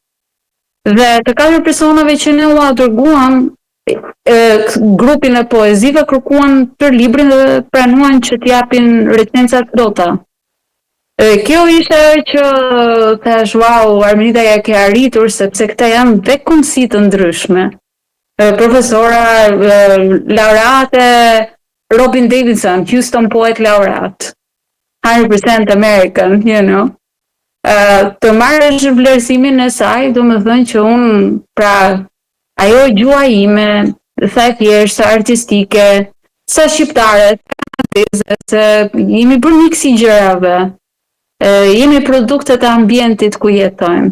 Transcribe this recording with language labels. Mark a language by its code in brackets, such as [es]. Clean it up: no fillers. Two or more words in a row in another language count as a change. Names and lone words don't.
[sq] Dhe të 4 personave që ne u dërguam, grupin e poezive kërkuan tër librin dhe pranuan që t'japin recenca të plota. Kjo ishte që thash, wow, Armenida ja ke arritur, sepse këta janë veçanësi të ndryshme. Profesora, [en] laureate, Robin Davidson, Houston Poet Laureate, 100% American, you know. [sq] Të marrësh vlerësimin e saj, do më thënë që unë, pra, ajo gjua ime, thaj thjesht, artistike, sa shqiptare, kanadeze, se jemi bërë miksi gjërave. Jemi produktet e ambientit ku jetojmë.